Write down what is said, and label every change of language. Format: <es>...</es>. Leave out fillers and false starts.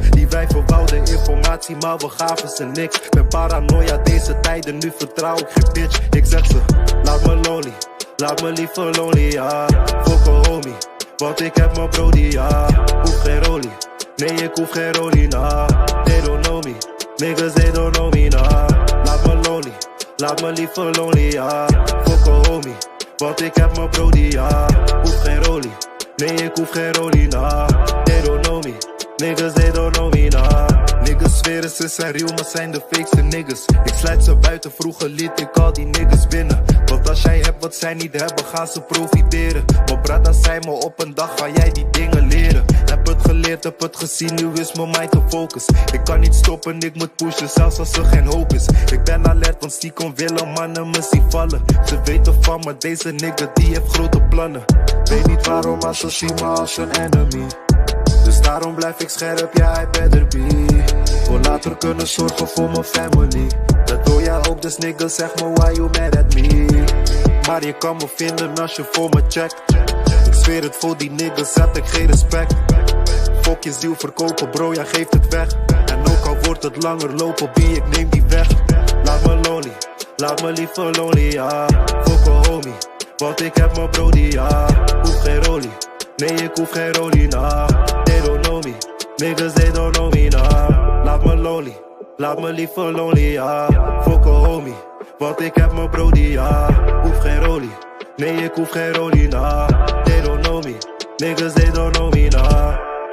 <nl>Die wijven wouden informatie, maar we gaven ze niks. Ben paranoia deze tijden, nu vertrouw ik geen bitch. Ik zeg ze, laat me lonely, laat me liever lonely, ja.</nl> <en>Fuck a homie,</en> <nl>want ik heb mijn brody, ja. Hoef geen rolie, Nee, ik hoef geen rollie, nah.</nl> <en>They don't know me, niggas, they don't know me, nah.</en> <nl>Laat me lonely, laat me liever lonely, ja.</nl> <en>Fuck a homie,</en> <nl>want ik heb mijn brody, ja. Hoef geen rollie, nee, ik hoef geen rollie, nah.</nl> <en>They don't know me, niggas, they don't know me, nah.</en> <nl>Niggas zweren ze zijn real, maar zijn de fakeste niggas. Ik sluit ze buiten, vroeger liet ik al die niggas binnen. Want als jij hebt wat zij niet hebben, gaan ze profiteren. Mijn brada zei me op een dag, ga jij die dingen leren. Heb het geleerd, heb het gezien, nu is mijn mind te focus. Ik kan niet stoppen, ik moet pushen, zelfs als er geen hoop is. Ik ben alert, want stiekem willen mannen me zien vallen. Ze weten van me, deze nigga die heeft grote plannen. Weet niet waarom, maar ze zien me als een enemy. Dus daarom blijf ik scherp, ja,</nl> <en>I better be.</en> <nl>Voor later kunnen zorgen voor mijn family. Dat doe jij ook, dus nigga, zeg me</nl> <en>why you mad at me.</en> <nl>Maar je kan me vinden als je voor me checkt. Ik zweer het, voor die niggas heb ik geen respect. Fok je ziel verkopen, bro, jij geeft het weg. En ook al wordt het langer lopen, B, ik neem die weg. Laat me lonely, laat me liever lonely, ja.</nl> <en>Fok a homie,</en> <nl>want ik heb mijn brody, ja. Hoef geen rollie, nee, ik hoef geen rollie, nah.</nl> <en>They don't know me, niggas, they don't know me, nah.</en> <nl>Laat me lonely, laat me liever lonely, ja.</nl> <en>Fok a homie,</en> <nl>want ik heb mijn brody, ja. Hoef geen rollie, nee, ik hoef geen rollie, nah.</nl> <en>They don't know me, niggas, they don't know me, nah.</en>